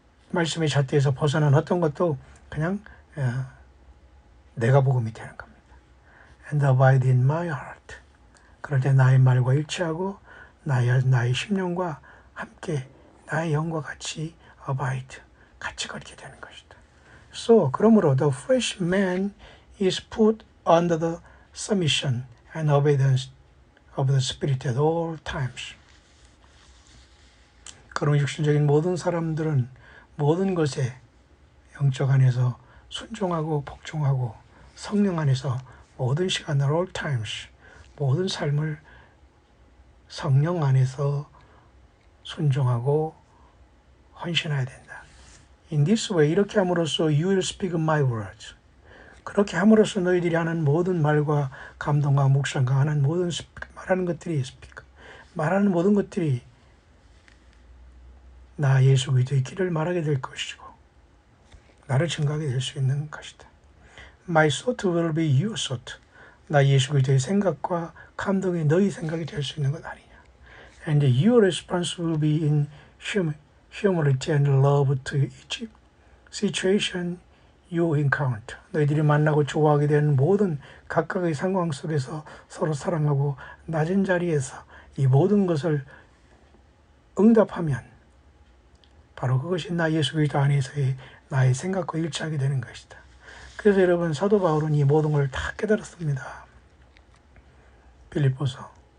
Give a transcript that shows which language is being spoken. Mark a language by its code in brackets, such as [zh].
[ko] 말씀의 잣대에서 벗어난 어떤 것도 그냥 내가 복음이 되는 겁니다. [en] And abide in my heart. [ko] 그럴 때 나의 말과 일치하고 나의 심령과 함께 나의 영과 같이 abide, 같이 걷게 되는 것이다. [en] So, [ko] 그러므로 [en] the fresh man is put under the submission and obedience of the Spirit at all times. [ko] 그런 육신적인 모든 사람들은 모든 것에 영적 안에서 순종하고 복종하고 성령 안에서 모든 시간 [en] at all times [ko] 모든 삶을 성령 안에서 순종하고 헌신해야 된다. [en] In this way [ko] 이렇게 함으로써 [en] you will speak my words. [ko] 그렇게 함으로써 너희들이 하는 모든 말과 감동과 묵상과 하는 모든 말하는 것들이 말하는 모든 것들이 나 예수 그리스도의 길을 말하게 될 것이고 나를 증거하게 될 수 있는 것이다. [en] My thought will be your thought. [ko] 나 예수 그리스도의 생각과 감동이 너희 생각이 될 수 있는 것 아니냐. [en] And your response will be in humility and love to each situation you encounter. [ko] 너희들이 만나고 좋아하게 되는 모든 각각의 상황 속에서 서로 사랑하고 낮은 자리에서 이 모든 것을 응답하면 바로 그것이 나 예수 그리스도 안에서의 나의 생각과 일치하게 되는 것이다. 그래서 여러분 사도 바울은 이 모든 걸 다 깨달았습니다. 빌립보서.